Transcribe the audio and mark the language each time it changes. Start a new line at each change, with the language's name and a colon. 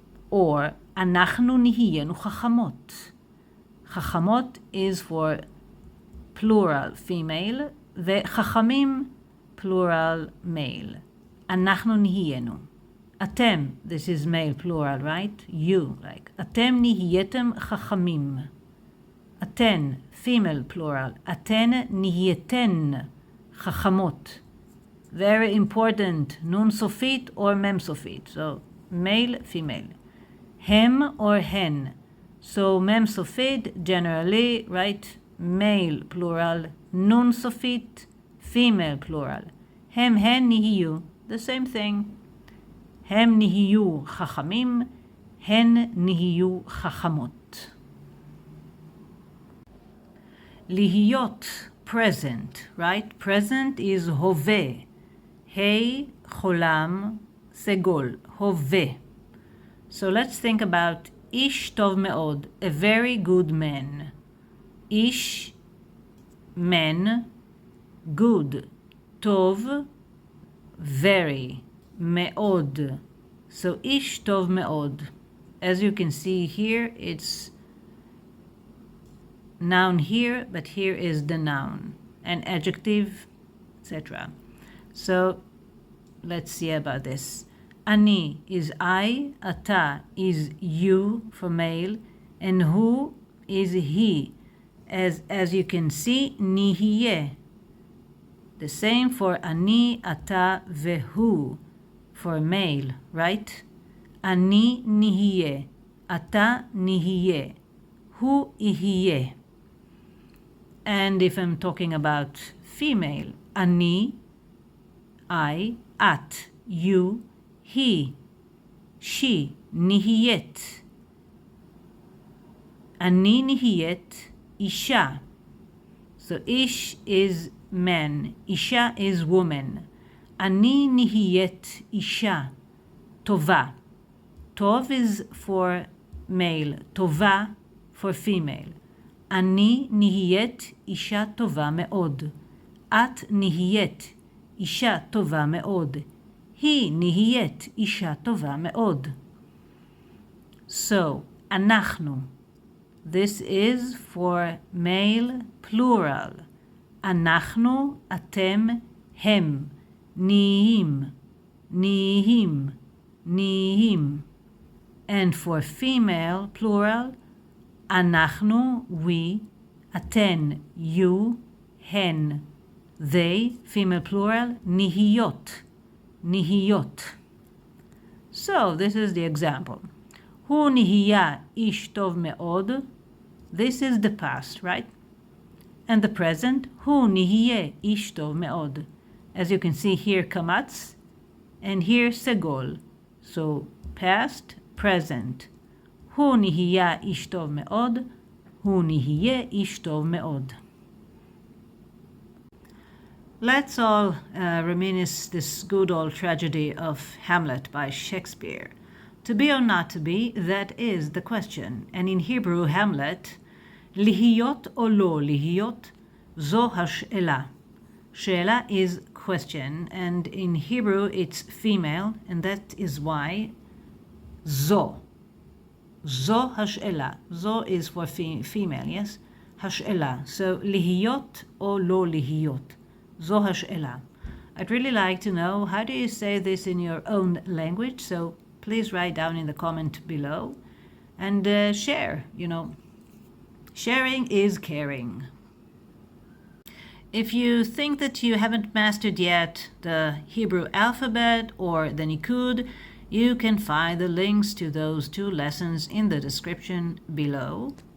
Hebrew: Or anachnu nihiyenu chachamot.
English: Chachamot is for plural female, וחכמים plural male.
Hebrew: אנחנו נהיינו. אתם,
English: this is male plural, right? You, like,
Hebrew: אתם נהייתם חכמים. אתן,
English: female plural.
Hebrew: אתן נהייתן חכמות.
English: Very important, nun סופית or mem סופית. So, male, female. הם or hen. So, mem סופית, generally, right? Male plural, nun סופית, female plural.
Hebrew: הם, hen, נהיו. The same thing. הם נהיו חכמים, הן נהיו חכמות.
English: להיות, present, right? Present is הווה.
Hebrew: ה' חולם, סגול, הווה.
English: So let's think about
Hebrew: איש טוב מאוד,
English: a very good man. איש, man, good, טוב, very, מאוד.
Hebrew: So איש טוב מאוד.
English: As you can see here, it's noun here, but here is the noun, an adjective, etc. So let's see about this. אני is I, אתה is you for male, and who is he. As you can see, נהיה. The same for
Hebrew: אני, אתה והוא,
English: for male, right?
Hebrew: אני נהיה, אתה נהיה, הוא יהיה.
English: And if I'm talking about female, אני, I, at, you, he, she, נהיית.
Hebrew: אני נהיית אישה.
English: So ish is man, isha is woman.
Hebrew: אני נהיית אישה טובה.
English: טוב is for male, טובה for female.
Hebrew: אני נהיית אישה טובה מאוד. את נהיית אישה טובה מאוד. היא נהיית אישה טובה מאוד.
English: So, אנחנו. This is for male plural.
Hebrew: אנחנו, אתם, הם. נהיים, נהיים, נהיים.
English: And for female plural, אנחנו, we, אתן, you, הן. They, female plural,
Hebrew: נהיות, נהיות.
English: So, this is the example.
Hebrew: הוא נהיה איש טוב מאוד.
English: This is the past, right? And the present,
Hebrew: הוא נהיה איש טוב מאוד.
English: As you can see here, קמץ, and here, סגול. So, past, present.
Hebrew: הוא נהיה איש טוב מאוד. הוא נהיה איש טוב מאוד.
English: Let's all reminisce this good old tragedy of Hamlet by Shakespeare. To be or not to be, that is the question. And in Hebrew, Hamlet,
Hebrew: להיות או לא להיות, זו השאלה.
English: שאלה is question, and in Hebrew it's female, and that is why זו.
Hebrew: זו השאלה.
English: זו is for female, yes?
Hebrew: השאלה. So, להיות או לא להיות. זו השאלה.
English: I'd really like to know, how do you say this in your own language? So, please write down in the comment below and share, Sharing is caring. If you think that you haven't mastered yet the Hebrew alphabet or the Nikud, you can find the links to those 2 lessons in the description below.